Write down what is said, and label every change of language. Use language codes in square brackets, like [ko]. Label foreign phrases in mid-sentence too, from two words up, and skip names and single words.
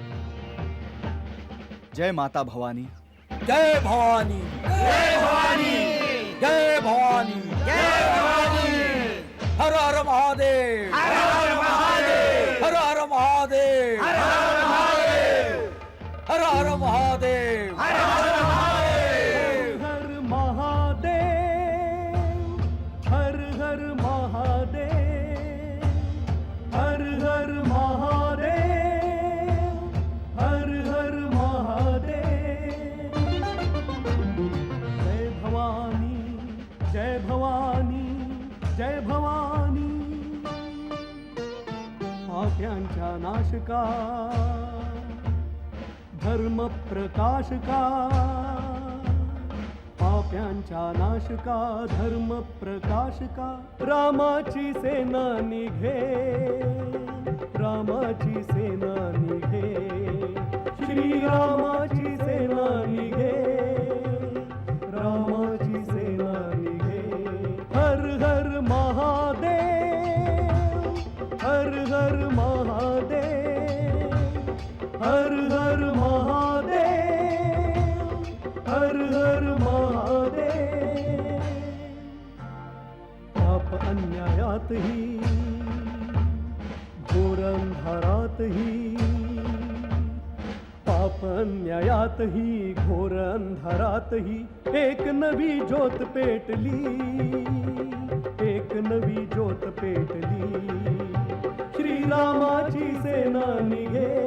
[mr] जय माता भवानी. जय भवानी, जय भवानी, जय भवानी, जय भवानी. हर हर महादेव, हर हर महादेव, हर हर महादेव, हर हर महादेव, हर हर महादेव, हर हर महादेव. हर महादेव, हर हर महादेव, हर हर महादेव, हर हर महादेव. जय भवानी, जय भवानी, जय भवानी. पाप्यांच्या नाशका, धर्म प्रकाशका, पाप पाप्यांच्या नाशका धर्म प्रकाशका रामाची सेना निघे रामाची सेना निघे श्रीरामाची सेना निघे रामाची सेना निघे हर हर महादेव हर हर महादेव हर हर महादेव हर हर महादेव पाप अन्यायातही घोर अंधारातही पाप अन्यायातही घोर अंधारातही एक नवी ज्योत पेटली एक नवी ज्योत पेटली श्रीरामाची सेना निघे